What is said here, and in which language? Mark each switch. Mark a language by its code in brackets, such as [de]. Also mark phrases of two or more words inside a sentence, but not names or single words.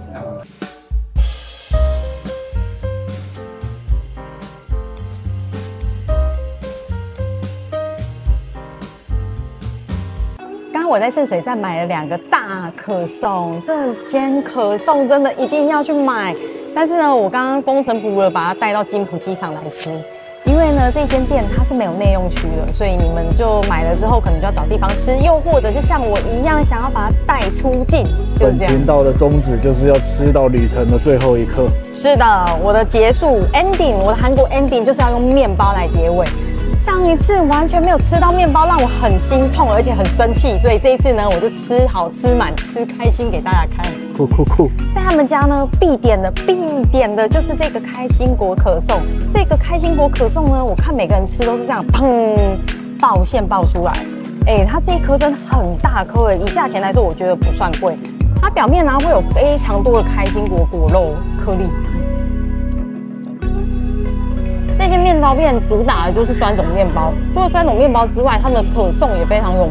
[zh] 我在聖水站買了2個大可頌，這間可頌真的一定要去買。但是呢，我剛剛風塵僕了，把它帶到金浦機場來吃。因為呢，這間店它是沒有內用區的，所以你們就買了之後，可能就要找地方吃，又或者是像我一樣想要把它帶出境，就是這樣。頻道的宗旨就是要吃到旅程的最後一刻。是的，我的結束 ending， 我的韓國 ending 就是要用麵包來結尾。上一次完全沒有吃到麵包，讓我很心痛，而且很生氣，所以這一次呢，我就吃好吃滿，吃開心給大家看。酷！在他們家呢，必點的就是這個開心果可頌。這個開心果可頌呢，我看每個人吃都是這樣，砰，爆餡爆出來。它這一顆真的很大顆，以價錢來說，我覺得不算貴。它表面呢會有非常多的開心果果肉顆粒。這間麵包店主打的就是酸種麵包，除了酸種麵包之外，他們的可頌也非常有名。